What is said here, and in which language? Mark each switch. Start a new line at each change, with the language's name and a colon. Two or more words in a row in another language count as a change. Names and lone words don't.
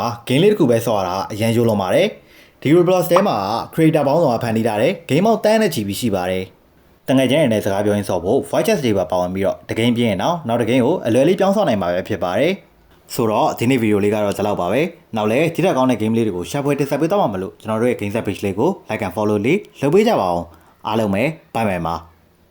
Burmese: game လေးတစ်ခုပဲဆော့ရတာအရင်ရိုးလုံးပါတယ်။ဒီ Roblox ထဲမှာ creator ပေါင်းစုံကဖန်တီးထားတဲ့ game ပေါင်းတန်းနဲ့ချီပြီးရှိပါတယ်။တငယ်ချင်းတွေနဲ့စကားပြောရင်းဆော့ဖို့
English: voice chat
Burmese: တွေပါဝင်ပြီးတော့တကင်းပြင်းရင်နောက်တကင်းကိုအလွယ်လေးပြောင်းဆော့နိုင်မှာပဲဖြစ်ပါတယ်။ဆိုတော့ဒီနေ့ဗီဒီယိုလေးကတော့ဒီလောက်ပါပဲ။နောက်လည်းဒီထက်ကောင်းတဲ့ game လေးတွေကိုရှာဖွေတင်ဆက်ပေးသွားမှာမလို့ကျွန်တော်တို့ရဲ့
English: game set page
Burmese: လေးကို
English: like and follow
Burmese: လေးလုပ်ပေးကြပါအောင်။အားလုံးပဲ
English: bye bye
Burmese: ပါ